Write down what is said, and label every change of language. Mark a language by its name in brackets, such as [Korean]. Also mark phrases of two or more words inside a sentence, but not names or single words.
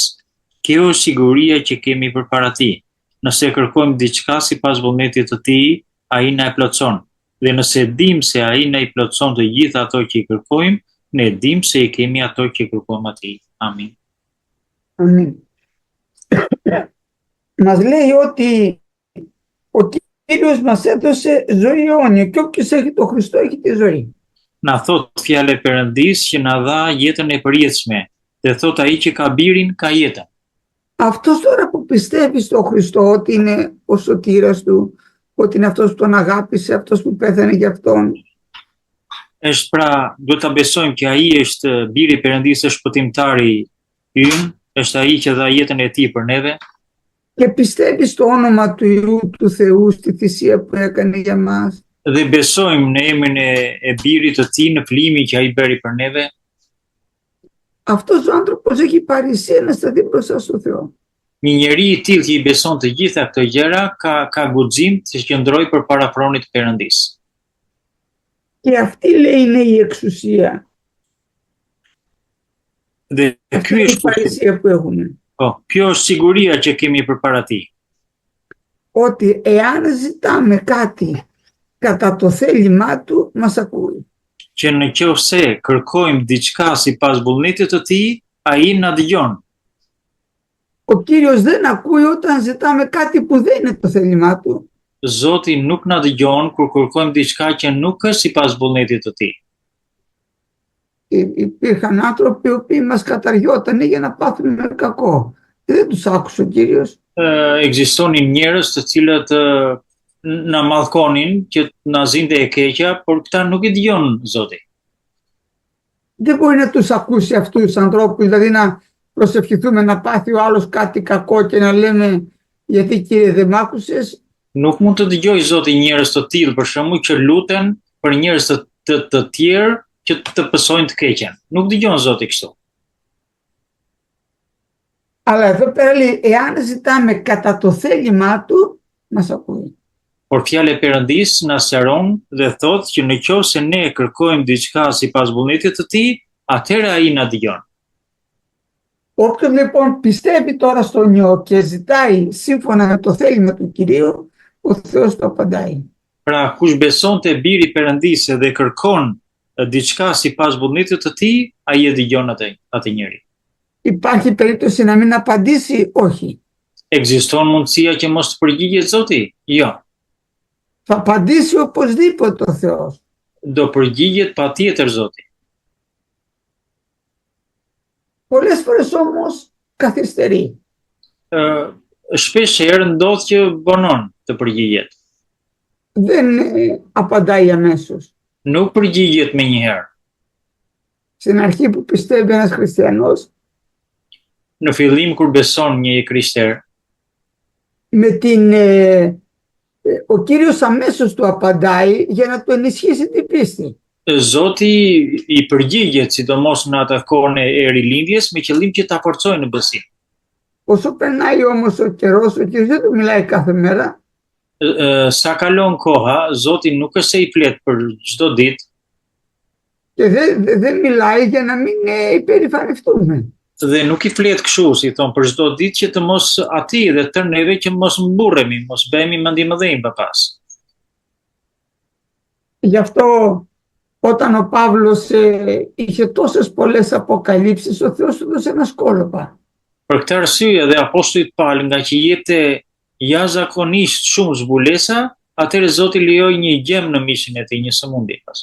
[Albanian] Kjo është siguria që kemi përpara Tij. Nëse kërkojmë diçka sipas vullnetit të Tij, ai na e plotson. Dhe nëse dim se ai na i plotson të gjitha ato që i kërkojmë, ne dim se i kemi ato që i kërkojmë atij. Amin. Amin. [Greek] Μας λέει ότι ο Κύριος μας έδωσε ζωή αιώνια και όποιος έχει το Χριστό έχει τη ζωή. [Albanian] Na thot fjala e Perëndis që na dha jetën e përjetshme, dhe thot ai që ka birin ka jetën. [Greek] Αυτός τώρα που πιστεύει στο Χριστό ότι είναι ο σωτήρας του, ότι είναι αυτός που τον αγάπησε, αυτός που πέθανε για αυτόν. [Albanian] Është pra, duhet ta besojmë që ai është biri i Perëndisë, është shpëtimtari ynë, është ai që dha jetën e Tij për neve. [Greek] Και πιστεύει στο όνομα του Υιού του Θεού, στη θυσία που έκανε για μας. [Albanian] Dhe besojmë në emrin e birit të Tij, në flimin që ai bëri për neve. [Greek] Αυτός ο άνθρωπος έχει παρησία να σταθεί μπροστά στο Θεό. [Albanian] Një njeri i tillë që i beson të gjitha këto gjëra ka guxim të qëndrojë përpara pronit të Perëndisë. [Greek] Και αυτή λέει είναι η εξουσία. [Albanian] Dhe [Greek] Αυτή είναι η παρησία που έχουμε. [Albanian] Kjo është siguria që kemi përpara Tij. [Greek] Ότι εάν ζητάμε κάτι κατά το θέλημά του, μας ακούει. [Albanian] Që në qoftë kërkojmë diçka sipas vullnetit të Tij, ai na dëgjon. [Greek] Ο Κύριος δεν ακούει όταν ζητάμε κάτι που δεν είναι το θέλημά του. [Albanian] Zoti nuk na dëgjon kur kërkojmë diçka që nuk është sipas vullnetit të Tij. [Greek] Υπήρχαν άνθρωποι οι οποίοι μας καταργιότανε για να πάθουμε κακό. Δεν τους άκουσε ο Κύριος. [Albanian] Ekzistonin njerëz të cilët na mallkonin që na zinte e keqja, por këta nuk i dëgjon Zoti. [Greek] Δεν μπορεί να τους ακούσει αυτούς τους ανθρώπους, δηλαδή να προσευχηθούμε να πάθει ο άλλος κάτι κακό και να λέμε γιατί Κύριε δεν μ' άκουσες. [Albanian] Nuk mund të dëgjoj Zoti njerëz të tillë për shembull që luten për njerëz të tjerë që të pësojnë të keqen. Nuk dëgjon Zoti kështu. [Greek] Αλλά εδώ πέρα λέει, εάν ζητάμε κατά το θέλημά του, μας ακούει. [Albanian] Por fjala e Perëndis na sqaron dhe thotë që nëse ne kërkojmë diçka sipas vullnetit të Tij, atëherë ai na dëgjon. [Greek] Όποιος λοιπόν πιστεύει τώρα στον Υιό και ζητάει σύμφωνα με το θέλημα του Κυρίου, ο Θεός του απαντάει. [Albanian] Pra, kush beson te biri i Perëndisë dhe kërkon diçka sipas vullnetit të Tij, ai e dëgjon atë njeri. [Greek] Υπάρχει περίπτωση να μην απαντήσει? Όχι. [Albanian] Ekziston mundësia që mos të përgjigjet Zoti? Jo. [Greek] Θα απαντήσει οπωσδήποτε ο Θεός. [Albanian] Do përgjigjet patjetër Zoti. [Greek] Πολλές φορές όμως καθυστερεί. [Albanian] Shpesh herë ndodh që vonon të përgjigjet. [Greek] Δεν απαντάει αμέσως. [Albanian] Nuk përgjigjet menjëherë. [Greek] Στην αρχή που πιστεύει ένας χριστιανός, [Albanian] Në fillim kur beson një krishter, [Greek] ο Κύριος αμέσως του απαντάει για να του ενισχύσει την πίστη. [Albanian] Zoti i përgjigjet sidomos në atë kohën e rilindjes me qëllim që ta forcojë në besim. [Greek] Όσο περνάει όμως ο καιρός, ο Κύριος δεν του μιλάει κάθε μέρα. [Albanian] Sa kalon koha, Zoti nuk është se i flet për çdo ditë. [Greek] Και δεν μιλάει για να μην υπερηφανευτούμε. [Albanian] Dhe nuk i flet kështu, si thon, për çdo ditë që të mos atij dhe të neve që mos mburremi, mos bëhemi mendimëdhënj më pas. [Greek] Γι' αυτό όταν ο Παύλος είχε τόσες πολλές αποκαλύψεις, ο Θεός του έδωσε ένα σκόλοπα. [Albanian] Për këtë arsye dhe apostullit Paul nga që jepte jashtëzakonisht shumë zbulesa, atëherë Zoti lejoi një gjem në mishin e tij, një sëmundje pas.